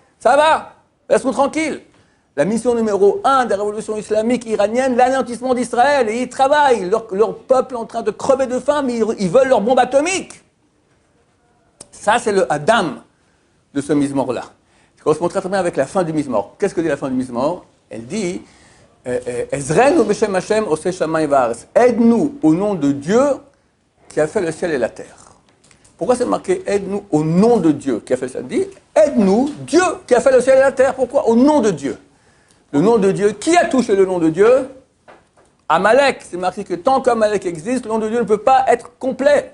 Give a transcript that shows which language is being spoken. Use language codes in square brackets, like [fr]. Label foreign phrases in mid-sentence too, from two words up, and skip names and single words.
[fr] Ça va, laisse-nous tranquilles. La mission numéro 1 de la révolution islamique iranienne, l'anéantissement d'Israël. Et ils travaillent. Leur peuple est en train de crever de faim, mais ils veulent leur bombe atomique. Ça, c'est le Adam de ce Mizmor-là. Ça correspond très bien avec la fin du Mizmor. Qu'est-ce que dit la fin du Mizmor? Elle dit [he] עזרנו בשם השם עושה שמים וארץ. [fr] Aide-nous au nom de Dieu qui a fait le ciel et la terre. Pourquoi c'est marqué aide-nous au nom de Dieu qui a fait ça? Dit aide-nous, Dieu qui a fait le ciel et la terre. Pourquoi? Au nom de Dieu. Le nom de Dieu. Qui a touché le nom de Dieu? Amalek. C'est marqué que tant qu'Amalek existe, le nom de Dieu ne peut pas être complet.